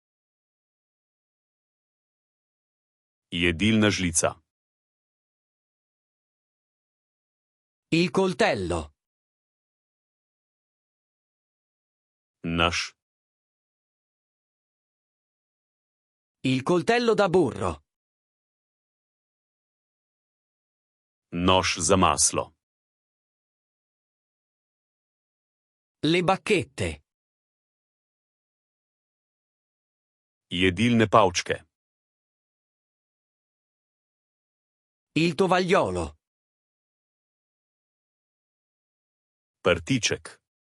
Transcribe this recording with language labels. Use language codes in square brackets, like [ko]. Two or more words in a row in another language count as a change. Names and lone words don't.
[sl] Jedilna žlica. [it] Il coltello. [sl] Nož. [it] Il coltello da burro. [sl] Nož za maslo. [it] Le bacchette. [sl] Jedilne palčke. [it] Il tovagliolo. [sl] Prtiček.